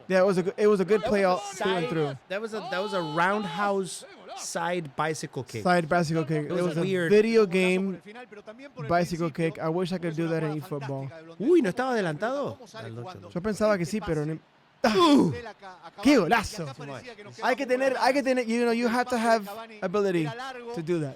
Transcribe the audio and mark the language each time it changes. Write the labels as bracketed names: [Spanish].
[English] Yeah, it was a good play all through and through. That was a roundhouse side bicycle kick. Side bicycle kick. It was a weird. video game bicycle kick. I wish I could do that in eFootball. [Spanish] Uy, ¿no estaba adelantado? Yo pensaba que sí, pero no. ¡Qué golazo! Hay que tener, [English] you have to have ability to do that.